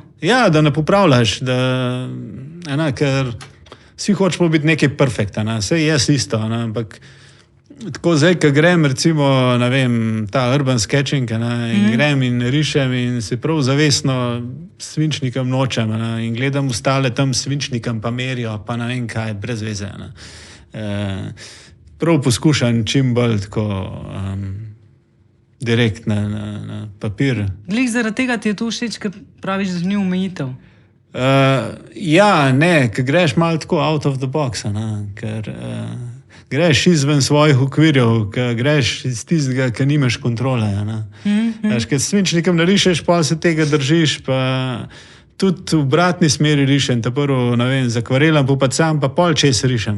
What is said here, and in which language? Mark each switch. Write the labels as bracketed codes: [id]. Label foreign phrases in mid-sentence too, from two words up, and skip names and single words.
[sl] Ja, da ne popravljaš, ker vsi hočemo biti nekaj perfekta, vse je isto, ampak tako zdaj, ko grem, recimo, ne vem, ta [en] urban sketching, [sl] in grem in rišem in se prav zavestno svinčnikom nočem, in gledam ostale tam svinčnikom pa merijo, pa ne vem kaj, brez veze. Prav poskušam čim bolj tako direkt na papir. Glih zaradi tega ti je to všeč, ker praviš, da ni omejitev. Ja, ne, ker greš malo tako [en] out of the box, [sl] ker greš izven svojih okvirjev, ker greš iz tistega, ker nimaš kontrole. Ker s svinčnikom narišeš, pa se tega držiš, pa tudi v obratni smeri rišem, ta prvo, ne vem, z akvarelom, pa sam pa pol čez rišem.